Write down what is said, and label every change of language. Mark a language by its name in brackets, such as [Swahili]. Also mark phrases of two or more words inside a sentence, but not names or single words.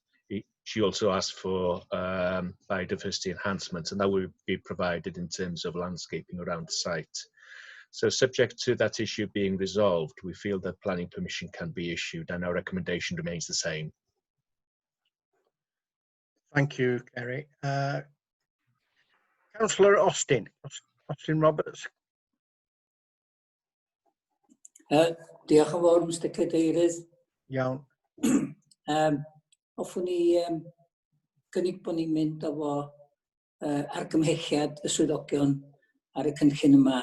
[English] She also asked for biodiversity enhancements, and that will be provided in terms of landscaping around the site. So subject to that issue being resolved, we feel that planning permission can be issued, and our recommendation remains the same. Thank you, Kerry. Councillor Austin Roberts. [Welsh] Diolch yn fawr, Mr Cadeirydd. Iawn. Hoffwn ni gynnig bod ni'n mynd efo argymhelliad y swyddogion ar y cynllun yma.